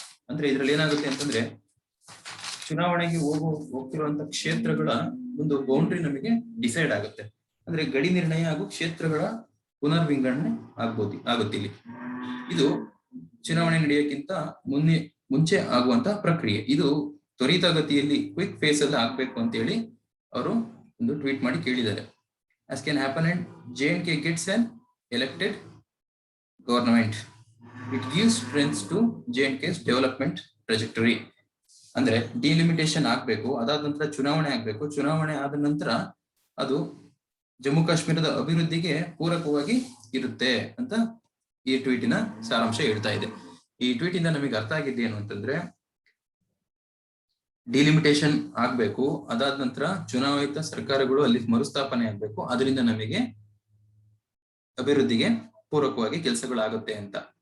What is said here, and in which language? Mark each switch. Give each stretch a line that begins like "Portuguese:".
Kannada: ಅಂದ್ರೆ ಇದ್ರಲ್ಲಿ ಏನಾಗುತ್ತೆ ಅಂತಂದ್ರೆ ಚುನಾವಣೆಗೆ ಹೋಗ್ತಿರುವಂತ ಕ್ಷೇತ್ರಗಳ ಒಂದು ಬೌಂಡ್ರಿ ನಮಗೆ ಡಿಸೈಡ್ ಆಗುತ್ತೆ. ಅಂದ್ರೆ ಗಡಿ ನಿರ್ಣಯ ಹಾಗೂ ಕ್ಷೇತ್ರಗಳ ಪುನರ್ವಿಂಗಡಣೆ ಆಗುತ್ತೆ ಇಲ್ಲಿ. ಇದು ಚುನಾವಣೆ ನಡೆಯೋಕ್ಕಿಂತ ಮುಂಚೆ ಆಗುವಂತ ಪ್ರಕ್ರಿಯೆ. ಇದು ತ್ವರಿತಗತಿಯಲ್ಲಿ ಕ್ವಿಕ್ ಫೇಸ್ ಅಲ್ಲಿ ಆಗ್ಬೇಕು ಅಂತ ಹೇಳಿ ಅವರು ಒಂದು ಟ್ವೀಟ್ ಮಾಡಿ ಕೇಳಿದ್ದಾರೆ.
English: as can happen and J&K gets an elected government. It gives strength to J&K's development trajectory.
Kannada: ಅಂದ್ರೆ ಡಿಲಿಮಿಟೇಷನ್ ಆಗ್ಬೇಕು, ಅದಾದ ನಂತರ ಚುನಾವಣೆ ಆಗ್ಬೇಕು, ಚುನಾವಣೆ ಆದ ನಂತರ ಅದು ಜಮ್ಮು ಕಾಶ್ಮೀರದ ಅಭಿವೃದ್ಧಿಗೆ ಪೂರಕವಾಗಿ ಇರುತ್ತೆ ಅಂತ ಈ ಟ್ವೀಟಿನ ಸಾರಾಂಶ ಹೇಳ್ತಾ ಇದೆ. ಈ ಟ್ವೀಟ್ ಇಂದ ನಮಗೆ ಅರ್ಥ ಆಗಿದ್ದೇನು ಅಂತಂದ್ರೆ ಡಿಲಿಮಿಟೇಷನ್ ಆಗ್ಬೇಕು, ಅದಾದ ನಂತರ ಚುನಾಯಿತ ಸರ್ಕಾರಗಳು ಅಲ್ಲಿ ಮರುಸ್ಥಾಪನೆ ಆಗ್ಬೇಕು, ಅದರಿಂದ ನಮಗೆ ಅಭಿವೃದ್ಧಿಗೆ ಪೂರಕವಾಗಿ ಕೆಲಸಗಳಾಗುತ್ತೆ ಅಂತ.